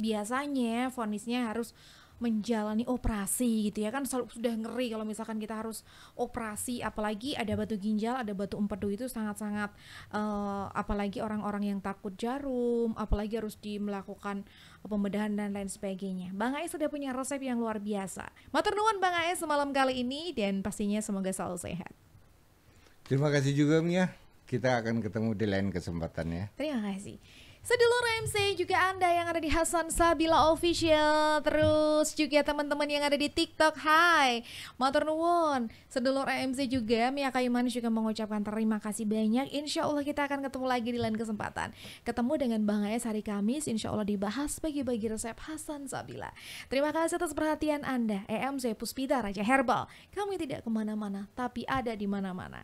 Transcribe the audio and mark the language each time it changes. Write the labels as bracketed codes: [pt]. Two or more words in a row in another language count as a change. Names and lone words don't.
[id] Biasanya vonisnya harus menjalani operasi gitu ya kan, sudah ngeri kalau misalkan kita harus operasi, apalagi ada batu ginjal, ada batu empedu, itu sangat-sangat apalagi orang-orang yang takut jarum, apalagi harus melakukan pembedahan dan lain sebagainya. Bang Ais sudah punya resep yang luar biasa. [jv] Matur nuwun [id] Bang Ais semalam kali ini, dan pastinya semoga selalu sehat. Terima kasih juga Mia. Kita akan ketemu di lain kesempatan ya. Terima kasih. Sedulur MC, juga Anda yang ada di Hasan Sabila Official, terus juga teman-teman yang ada di TikTok, hai, [jv] matur nuwun. [id] Sedulur MC juga, Mia Kayu Manis juga mengucapkan terima kasih banyak. Insya Allah kita akan ketemu lagi di lain kesempatan. Ketemu dengan Bang Ayas hari Kamis, insya Allah dibahas bagi-bagi resep Hasan Sabila. Terima kasih atas perhatian Anda. EMC Puspita Raja Herbal, kami tidak kemana-mana, tapi ada di mana-mana.